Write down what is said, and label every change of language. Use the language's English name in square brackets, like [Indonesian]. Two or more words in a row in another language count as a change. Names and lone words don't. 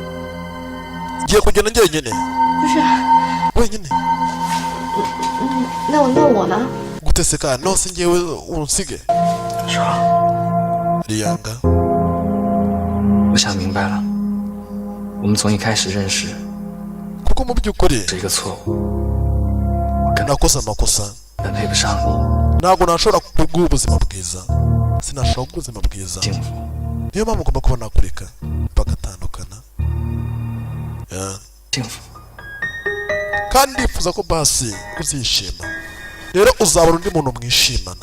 [Kinyarwanda] ngiye kugenda njyenyine [Chinese] 不是， [Kinyarwanda] wenyine [Chinese] 那我呢？ [Kinyarwanda] guteseka nose ngewe unsige [Chinese] 说， riyanga 我想明白了，我们从一开始认识 [Kinyarwanda] kuko mu by'ukuri [Chinese] 是一个错误。 [Kinyarwanda] nakoze amakosa [Chinese] 但配不上你。 [Kinyarwanda] ntabwo nashobora kuguha ubuzima bwiza, sinashobora ubuzima bwiza, niyo mpamvu ugomba kuba nakureka bagatandukana. kandi ndifuza ko basi uzishima, rero uzabona undi muntu mwishimana.